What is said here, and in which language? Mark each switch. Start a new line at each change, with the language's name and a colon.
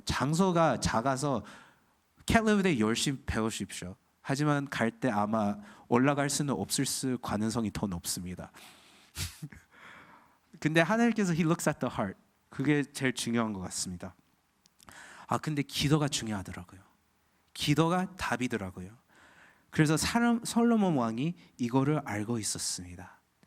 Korean: 장소가 작아서 Can't Live a Day 열심히 배우십시오. 하지만 갈 때 아마 올라갈 수는 없을 가능성이 더 높습니다. 근데 하나님께서
English: He looks at the heart.
Korean: 그게 제일 중요한 것 같습니다. 근데 기도가 중요하더라고요. 기도가 답이더라고요. 그래서 솔로몬 왕이 이거를 알고 있었습니다.